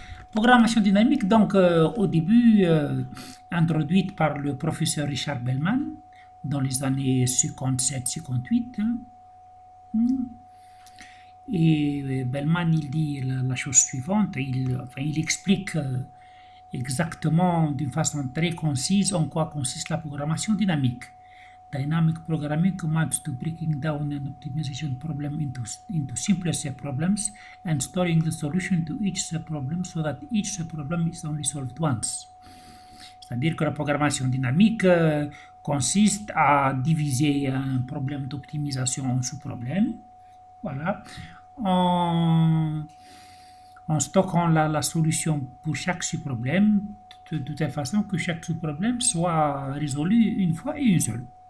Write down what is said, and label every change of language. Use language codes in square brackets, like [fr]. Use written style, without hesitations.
[fr] Programmation dynamique, donc au début introduite par le professeur Richard Bellman dans les années 57-58. Et Bellman, il dit la chose suivante, il explique exactement d'une façon très concise en quoi consiste la programmation dynamique. [en] Dynamic programming amounts to breaking down an optimization problem into simpler subproblems and storing the solution to each subproblem so that each subproblem is only solved once. [fr] C'est-à-dire que la programmation dynamique consiste à diviser un problème d'optimisation en sous-problèmes, voilà, en stockant la solution pour chaque sous-problème, de telle façon que chaque sous-problème soit résolu une fois et une seule.